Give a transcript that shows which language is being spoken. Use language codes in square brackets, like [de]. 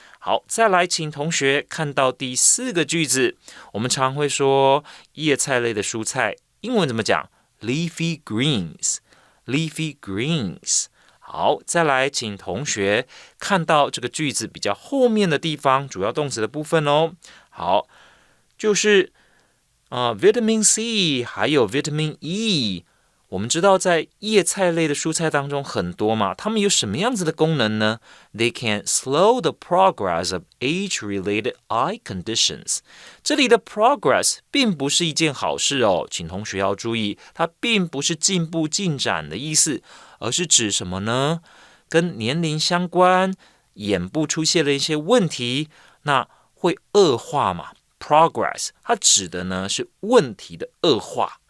[zh] 好，再来，请同学看到第四个句子。我们常会说叶菜类的蔬菜，英文怎么讲 ？Leafy greens。Leafy greens。好，再来，请同学看到这个句子比较后面的地方，主要动词的部分哦。好，就是Vitamin C 还有 Vitamin E。我们知道在叶菜类的蔬菜当中很多嘛，它们有什么样子的功能呢？ [en] They can slow the progress of age-related eye conditions。 [zh] 这里的 progress 并不是一件好事哦，请同学要注意，它并不是进步进展的意思，而是指什么呢？跟年龄相关，眼部出现了一些问题，那会恶化嘛。 Progress 它指的呢是问题的恶化。